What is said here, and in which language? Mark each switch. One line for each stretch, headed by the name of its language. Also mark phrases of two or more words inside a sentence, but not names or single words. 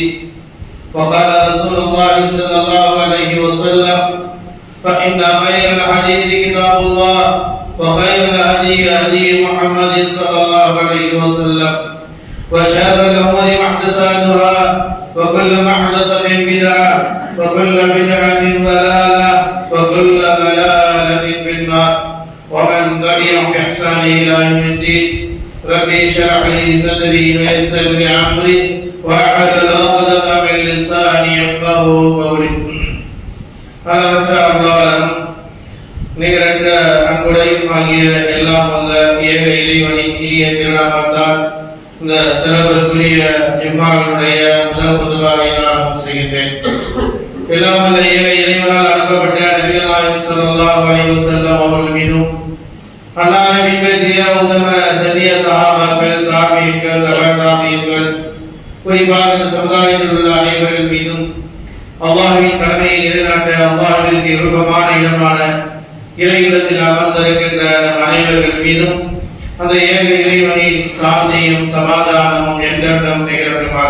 Arabic: وقال رسول الله صلى الله عليه وسلم فإن خير الحديث كتاب الله وخير الهدي هدي محمد صلى الله عليه وسلم وشر الأمور محدثاتها وكل محدثة بدعة وكل بدعة ضلالة وكل ضلالة في النار ومن تبعهم بإحسان إلى يوم الدين. ربي اشرح لي صدري ويسر لي أمري واحلل عقدة من لساني يفقهوا قولي.
Tamil: அளவற்ற அருளாளனும் நிகரற்ற அன்புடையும் ஆகிய எல்லாம் வல்ல ஏக இறைவனின் இனிய திருநாமத்தால் இந்த சிறப்பிற்குரிய ஜும்மாவினுடைய முதல் குதுபாவை நான் செய்கின்றேன். எல்லாம் வல்ல ஏக இறைவனால் அனுப்பப்பட்ட நபிகள் நாயகம்
Arabic: صلى الله عليه وسلم
Tamil: அவர்கள் மீதும் அல்லாஹ்வை பின்பற்றிய உத்தம சத்திய சஹாபாக்கள் தாபீன்கள் தபீன்கள் குறிப்பாக இந்த சமுதாயத்தில் உள்ள அனைவர்கள் மீதும் அல்லாஹ்வின் கடமையை நிலைநாட்ட அல்லாஹ்விற்கு விருப்பமான இடமான இறையிடத்தில் அமர்ந்திருக்கின்ற நம் அனைவர்கள் மீதும் அந்த ஏக இறைவனின் சாந்தியும் சமாதானமும் என்றென்றும் நிகழட்டுமாக.